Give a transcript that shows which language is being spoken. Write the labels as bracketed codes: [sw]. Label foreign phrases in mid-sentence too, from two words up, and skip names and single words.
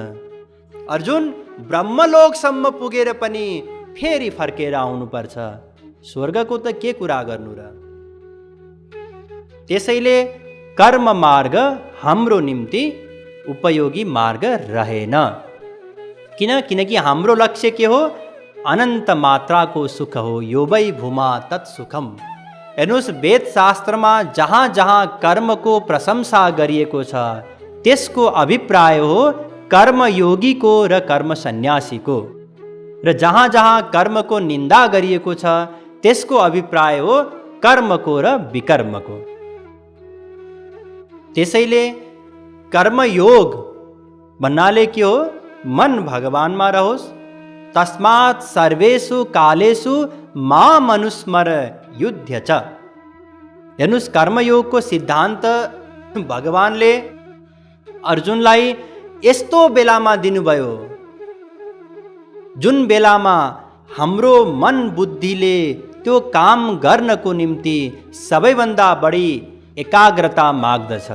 [ne] अर्जुन, ब्रह्मलोकसम्म पुगेर पनि फेरि फर्केर आउनुपर्छ, स्वर्गको त के कुरा गर्नु र। त्यसैले कर्म मार्ग हाम्रो निम्ति उपयोगी मार्ग रहेन। किनकि हाम्रो लक्ष्य के हो? अनन्त मात्राको सुख हो। [sa] यो वै भूमा तत्सुखम। [ne] हेर्नुहोस्, वेद शास्त्रमा जहाँ जहाँ कर्मको प्रशंसा गरिएको छ त्यसको अभिप्राय हो कर्मयोगीको र कर्म सन्यासीको, र जहाँ जहाँ कर्मको निन्दा गरिएको छ त्यसको अभिप्राय हो कर्मको र विकर्मको। त्यसैले कर्मयोग भन्नाले के हो? मन भगवानमा रहोस्। [sa] तस्मात् सर्वेषु कालेषु माम अनुस्मर युध्य च। [ne] हेर्नुहोस्, कर्मयोगको सिद्धान्त भगवानले अर्जुनलाई यस्तो बेलामा दिनुभयो जुन बेलामा हाम्रो मन बुद्धिले त्यो काम गर्नको निम्ति सबैभन्दा बढी एकाग्रता माग्दछ।